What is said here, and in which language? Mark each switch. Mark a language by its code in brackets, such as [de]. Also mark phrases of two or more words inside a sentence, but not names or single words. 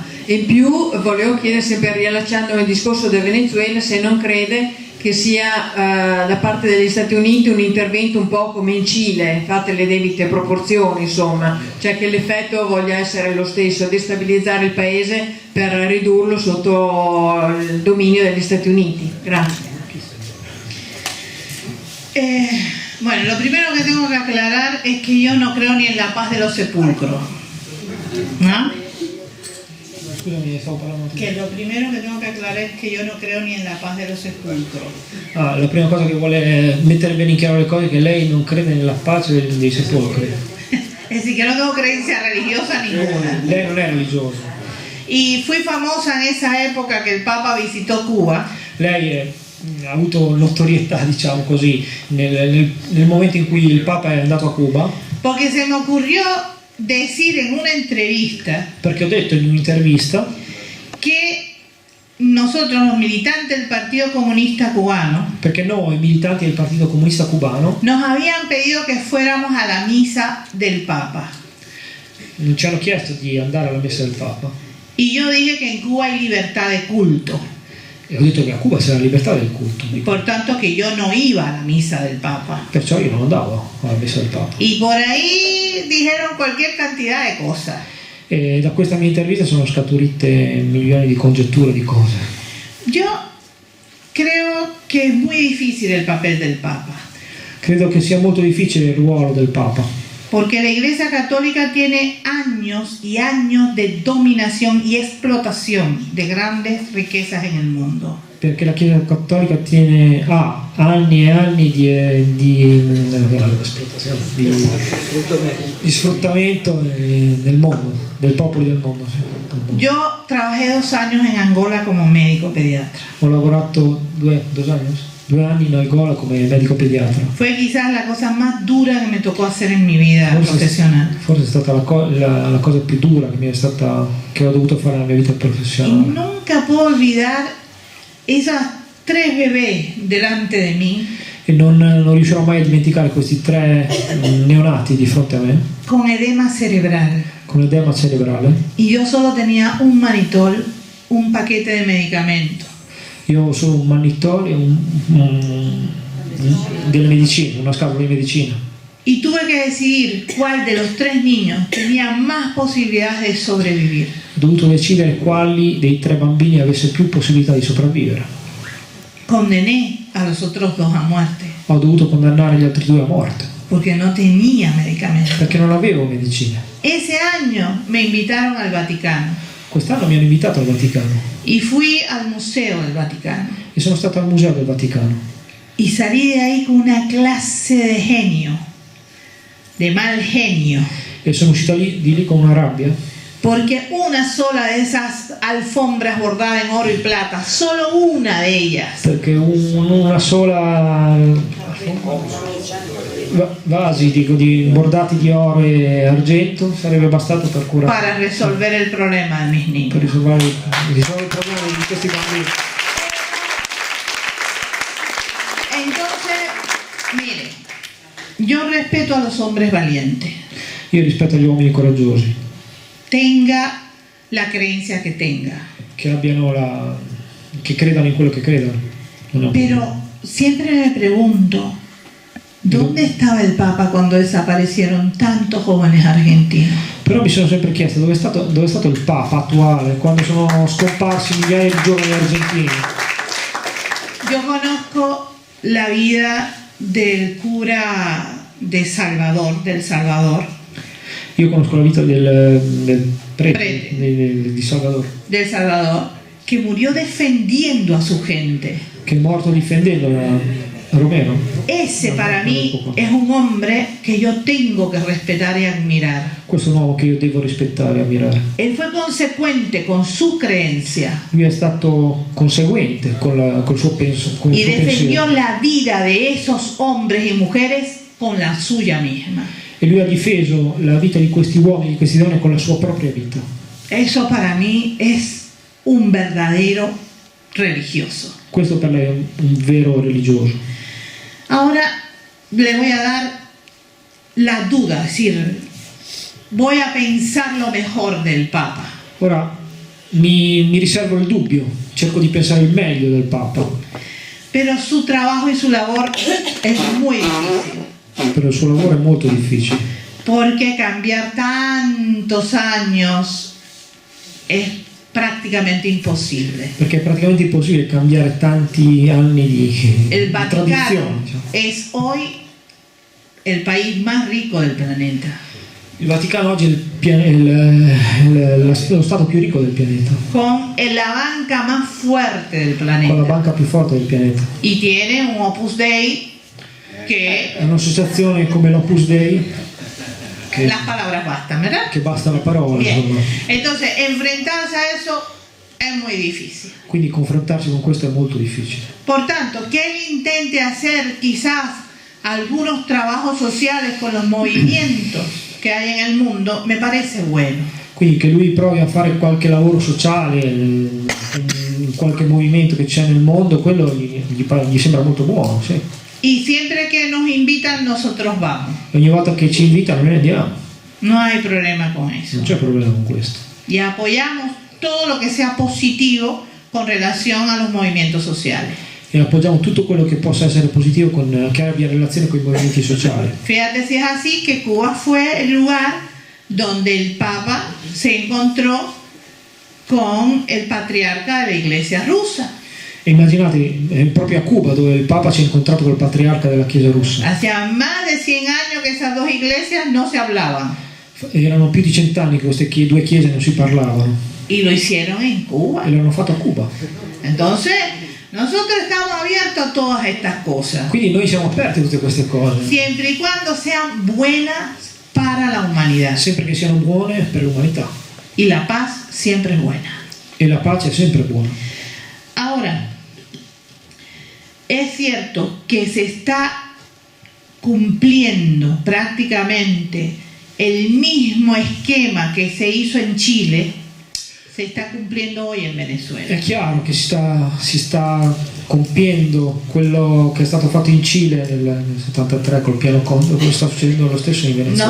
[it] E in più volevo chiedere, sempre riallacciandomi al discorso del Venezuela, se non crede che sia da parte degli Stati Uniti un intervento un po' come in Cile, fatte le debite proporzioni, insomma, cioè che l'effetto voglia essere lo stesso, destabilizzare il paese per ridurlo sotto il dominio degli Stati Uniti. Grazie. [es] Bueno, lo primero que tengo que aclarar es que yo no creo ni en la paz de los sepulcros. ¿No? [it] Scusami, stavo parlando [es] Que lo primero que tengo que aclarar es que yo no creo ni en la paz de los sepulcros. [it] la prima cosa che vuole mettere bene in chiaro le cose è che lei non crede nella pace dei sepolcri. [es] Es decir, que no tengo creencia religiosa ninguna. [it] Lei non è religiosa. [es] Y fui famosa en esa época que el Papa visitó Cuba. [it] Lei ha avuto notorietà, diciamo così, nel momento in cui il Papa è andato a Cuba, [es] Porque se me ocurrió decir en una entrevista [it] perché ho detto in un'intervista [es] que nosotros los militantes del Partido Comunista Cubano [it] perché noi militanti del Partito Comunista Cubano [es] nos habían pedido que fuéramos a la misa del Papa. [it] ci hanno chiesto di andare alla messa del Papa [es] Y yo dije que en Cuba hay libertad de culto. [it] e ho detto che a Cuba c'è la libertà del culto, [es] Por tanto que yo no iba a la misa del Papa. [it] perciò io non andavo alla messa del Papa. [es] Y por ahí dijeron cualquier cantidad de cosas. [it] E da questa mia intervista sono scaturite milioni di congetture di cose. [es] Yo creo que es muy difícil el papel del Papa, [it] Credo che sia molto difficile il ruolo del Papa, [es] porque la Iglesia Católica tiene años y años de dominación y explotación de grandes riquezas en el mundo. [it] perché la Chiesa Cattolica ha anni e anni di sfruttamento del mondo, del popolo del mondo. Sì. [es] Yo trabajé 2 años en Angola como médico pediatra. [it] Ho lavorato 2 anni in Angola come medico pediatra. [es] Fue quizás la cosa más dura que me tocó hacer en mi vida profesional. [it] Forse è stata la cosa più dura che ho dovuto fare nella mia vita [es] Y [it] professionale. [es] nunca puedo olvidar esas 3 bebés delante de mí [it] E non riuscirò mai a dimenticare questi 3 neonati di fronte a me [es] con edema cerebral. [it] con edema cerebrale. [es] Y yo solo tenía un manitol, un paquete de medicamentos. [it] Io ho solo un mannitol e delle medicine, una scatola di medicina. [es] Y tuve que decidir cuál de los 3 niños tenía más posibilidades de sobrevivir. [it] Ho dovuto decidere quali dei 3 bambini avesse più possibilità di sopravvivere. [es] Condené a los otros 2 a muerte [it] Ho dovuto condannare gli altri 2 a morte [es] porque no tenía medicamentos. [it] perché non avevo medicine. [es] Ese año me invitaron al Vaticano [it] Quest'anno mi hanno invitato al Vaticano [es] y fui al Museo del Vaticano [it] e sono stato al Museo del Vaticano [es] y salí de ahí con una clase de genio, de mal genio, [it] e sono uscito di lì con una rabbia [es] porque una sola de esas alfombras bordadas en oro y plata, solo una de ellas, [it] perché una sola vasi bordati di oro e argento sarebbe bastato per curare, [es] para resolver el problema de mis [it] per [es] niños. [it] risolvere il problema di questi bambini. [es] Entonces, mire, yo respeto a los hombres valientes, [it] Io rispetto agli uomini coraggiosi [es] tenga la creencia que tenga, [it] che credano in quello che credano. Non è un problema. [es] pero siempre me pregunto, ¿dónde estaba el Papa cuando desaparecieron tantos jóvenes argentinos? [it] Però mi sono sempre chiesto dove è stato il Papa attuale quando sono scomparsi migliaia di giovani argentini. [es] Yo conozco la vida del cura de Salvador, del Salvador, [it] Io conosco la vita del prete Prete. di Salvador, [es] del Salvador, que murió defendiendo a su gente. [it] che è morto difendendo Romero. [es] Ese para mí es un hombre que yo tengo que respetar y admirar. [it] Questo è un uomo che io devo rispettare e ammirare. [es] Él fue consecuente con su creencia [it] Lui è stato conseguente col suo pensiero. [es] y defendió la vida de esos hombres y mujeres con la suya misma. [it] E lui ha difeso la vita di questi uomini, di queste donne con la sua propria vita. [es] Eso para mí es un verdadero religioso. [it] Questo per lei è un vero religioso. [es] Ahora le voy a dar la duda, es decir, voy a pensar lo mejor del Papa. [it] Ora mi riservo il dubbio, cerco di pensare il meglio del Papa, [es] Pero su trabajo y su labor es muy difícil, [it] però il suo lavoro è molto difficile, [es] porque cambiar tantos años es prácticamente imposible. [it] perché è praticamente impossibile cambiare tanti anni di [es] El [it] tradizione. [es] Vaticano [it] Diciamo. [es] es hoy el país más rico del planeta, [it] Il Vaticano oggi è lo stato più ricco del pianeta, [es] con la banca más fuerte del [it] con la [es] planeta, [it] banca più forte del pianeta. [es] y tiene un Opus Dei que [it] È un'associazione come l'Opus Dei [es] las palabras bastan, ¿verdad? [it] che basta la parola, [es] Bien, [it] insomma. [es] entonces enfrentarse a eso es muy difícil. [it] Quindi confrontarsi con questo è molto difficile. [es] Por tanto, que él intente hacer quizás algunos trabajos sociales con los movimientos que hay en el mundo, me parece bueno. [it] Quindi che lui provi a fare qualche lavoro sociale, qualche movimento che c'è nel mondo, quello gli sembra molto buono, sì. [es] Y siempre que nos invitan, nosotros vamos. [it] Ogni volta che ci invitano noi andiamo, [es] No hay problema con eso. [it] non c'è problema con questo. [es] Y apoyamos todo lo que sea positivo con relación a los movimientos sociales. [it] E appoggiamo tutto quello che possa essere positivo che abbia relazione con i movimenti sociali. [es] Fíjate si es así que Cuba fue el lugar donde el Papa se encontró con el patriarca de la Iglesia rusa. [it] E immaginate, proprio a Cuba, dove il Papa si è incontrato col patriarca della Chiesa russa. [es] Hacía más de 100 años que esas dos iglesias no se hablaban. [it] Erano più di 100 anni che queste due chiese non si parlavano. [es] Y lo hicieron en Cuba. [it] E l'hanno fatto a Cuba. [es] Entonces, Nosotros estamos abiertos a todas estas cosas, [it] Quindi noi siamo aperti a tutte queste cose, [es] siempre y cuando sean buenas para la humanidad. [it] sempre che siano buone per l'umanità. [es] Y la paz siempre es buena. [it] E la pace è sempre buona. [es] Ahora, es cierto que se está cumpliendo prácticamente el mismo esquema que se hizo en Chile, se está cumpliendo hoy en Venezuela. [it] È chiaro che si sta compiendo quello che è stato fatto in Cile nel 73 col piano Condor, quello sta succedendo lo stesso in Venezuela.